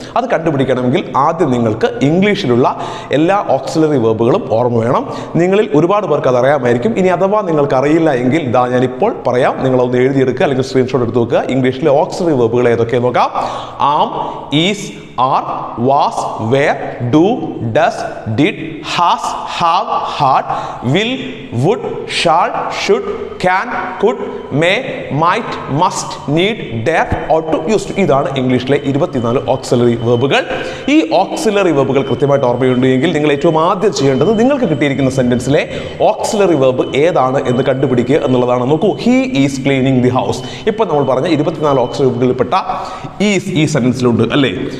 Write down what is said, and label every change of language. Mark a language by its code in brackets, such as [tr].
[ml] അത് കണ്ടുപിടിക്കണമെങ്കിൽ ആദ്യം നിങ്ങൾക്ക് ഇംഗ്ലീഷിലുള്ള എല്ലാ ഓക്സിലറി വെർബുകളും ഓർമ്മ വേണം. നിങ്ങളിൽ ഒരുപാട് പേർക്ക് അത് അറിയാമായിരിക്കും. ഇനി അഥവാ നിങ്ങൾക്ക് അറിയില്ല എങ്കിൽ ഞാനിപ്പോൾ പറയാം, നിങ്ങളൊന്ന് എഴുതിയെടുക്കുക അല്ലെങ്കിൽ സ്ക്രീൻഷോട്ട് എടുത്ത് നോക്കുക. ഇംഗ്ലീഷിലെ ഓക്സിലറി വെർബുകൾ ഏതൊക്കെ നോക്കാം. ആം, is, [en] are, was, were, do, does, did, has, have, had, will, would, shall, should, can, could, may, might, must, need, dare, ought to, used to. [ml] ഇതാണ് ഇംഗ്ലീഷിലെ 24 ഓക്സിലറി വെർബുകൾ. ഈ ഓക്സിലറി വെർബുകൾ കൃത്യമായിട്ട് ഓർമ്മയുണ്ടെങ്കിൽ നിങ്ങൾ ഏറ്റവും ആദ്യം ചെയ്യേണ്ടത് നിങ്ങൾക്ക് കിട്ടിയിരിക്കുന്ന സെന്റൻസിലെ ഓക്സിലറി വെർബ് ഏതാണ് എന്ന് കണ്ടുപിടിക്കുക എന്നുള്ളതാണ്. നോക്കൂ, [en] He is cleaning the house. [ml] ഇപ്പൊ നമ്മൾ പറഞ്ഞ 24 ഓക്സിലറി വെർബുകളിൽപ്പെട്ട ഈസ് ഈ സെന്റൻസിലുണ്ട് അല്ലേ?